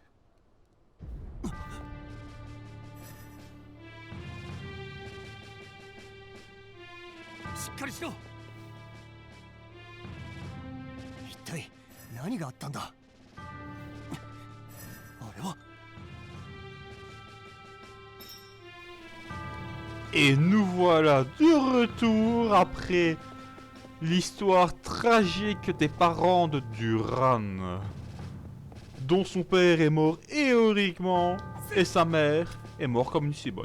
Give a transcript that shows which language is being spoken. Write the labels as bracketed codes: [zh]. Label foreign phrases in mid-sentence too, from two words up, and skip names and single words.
[ja] しっかりしろ。一体何があったんだ。あれは。 [fr] Et nous voilà de retour après l'histoire tragique des parents de Duran, dont son père est mort héroïquement et sa mère est morte comme une cibonne.